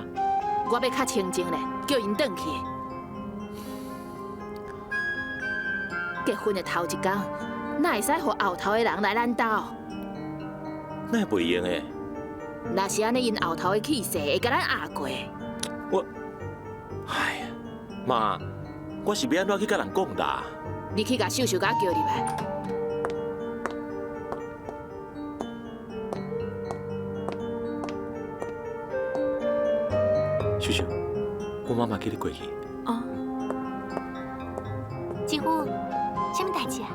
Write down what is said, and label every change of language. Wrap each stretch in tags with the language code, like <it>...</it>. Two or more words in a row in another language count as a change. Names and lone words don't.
<nan>我要较清静咧，叫因转去。结婚的头一天，哪会使互后头的人来咱兜？那会袂用的。若是安尼，因后头的气势会甲咱压过。哎呀，妈，我是要安怎去甲人讲啦？你去甲秀秀甲叫入来。秀秀，我妈妈叫你过去。哦，姐夫，什么代志啊？</nan>